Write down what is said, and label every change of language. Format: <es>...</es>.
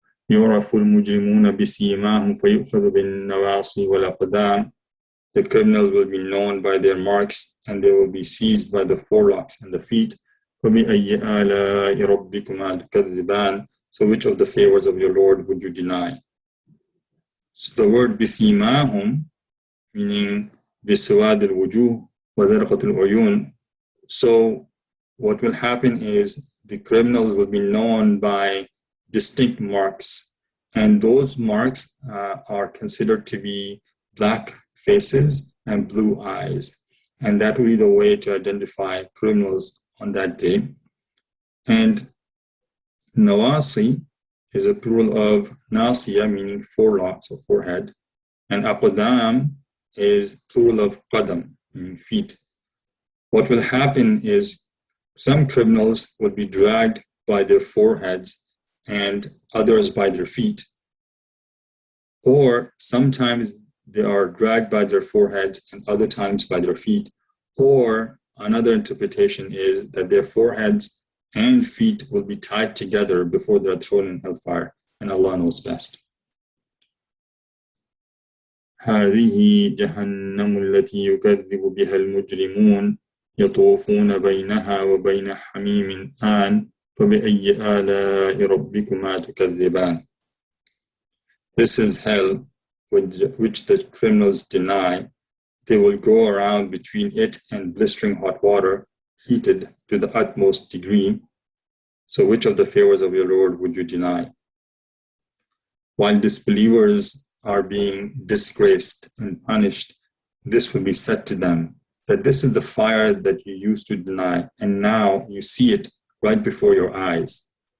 <ar>يُعْرَفُ الْمُجْرِمُونَ بِسِيمَاهُمْ فَيُؤْخَذُ بِالنَّوَاصِي وَالْأَقْدَامِ.</ar> <en>The criminals will be known by their marks, and they will be seized by the forelocks and the feet.</en> <ar>فَبِأَيِّ آلَاءِ رَبِّكُمَا تُكَذِّبَانِ.</ar> <en>So which of the favors of your Lord would you deny? So the word بِسِيمَاهُمْ, meaning</en> <ar>بِسُوَادِ الْوُجُوهِ وَذَرْقَةِ الْعُيُونِ.</ar> <en>So what will happen is the criminals will be known by distinct marks, and those marks are considered to be black faces and blue eyes, and that will be the way to identify criminals on that day. And nawasi is a plural of nasiya, meaning forelocks or forehead, and aqdam is plural of qadam, meaning feet. What will happen is some criminals will be dragged by their foreheads and others by their feet. Or sometimes they are dragged by their foreheads and other times by their feet. Or another interpretation is that their foreheads and feet will be tied together before they are thrown in hellfire, and Allah knows best.</en> <ar>هذه جهنم التي يكذب بها المجرمون يطوفون بينها وبين حميم آن فبأي آلاء ربكما تكذبان.</ar> <en>This is hell which the criminals deny. They will go around between it and blistering hot water, heated to the utmost degree. So which of the favors of your Lord would you deny? While disbelievers are being disgraced and punished, this will be said to them, that this is the fire that you used to deny, and now you see it right before your eyes.</en>